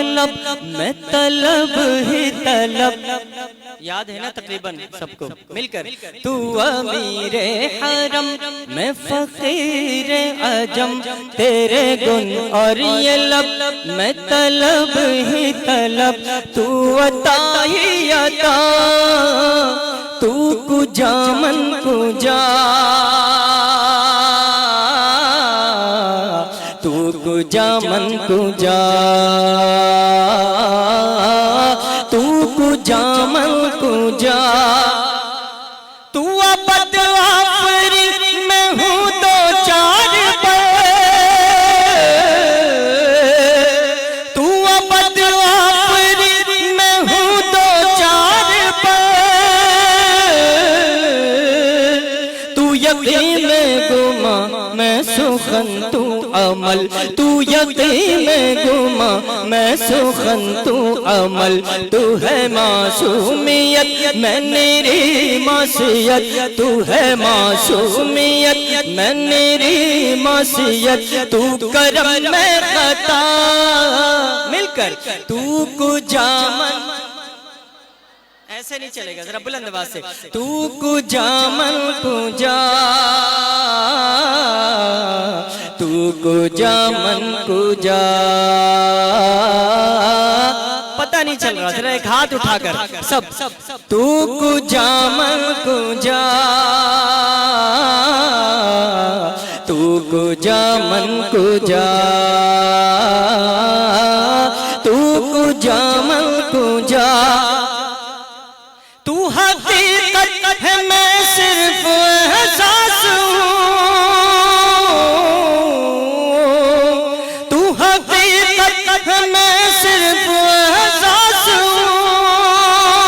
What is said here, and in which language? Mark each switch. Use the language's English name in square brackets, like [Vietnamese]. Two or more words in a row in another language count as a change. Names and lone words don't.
[Urdu] لب میں طلب ہی طلب، یاد ہے نا تقریباً سب کو مل کر، تو امیر حرم میں فقیر عجم، تیرے گن اور یہ لب میں طلب ہی طلب، تو عطا ہی عطا، [Persian] تو کجا من کجا، تو کجا من کجا، تو کجا من کجا، [Urdu] تو ابد آفری میں ہوں دو چار پر، تو ابد آفری میں ہوں دو چار یقین میں گما میں سخن تو عمل، تو یقین میں گما میں سخن تو عمل، تو ہے معصومیت میں میری معصیت، تو ہے معصومیت میں میری معصیت، تو کرم میں خطا مل کر [Persian] تو کجا من، [Urdu] ایسے نہیں چلے گا، ذرا بلند آواز سے، [Persian] تو کجا من کجا، تو کجا من کجا، [Urdu] پتہ نہیں چل رہا، ذرا ایک ہاتھ اٹھا کر سب، [Persian] تو کجا من کجا، تو کجا من کجا، تو کجا من کجا، [Urdu] تو حقیقت ہے میں صرف احساس ہوں، تو حقیقت ہے میں صرف احساس ہوں،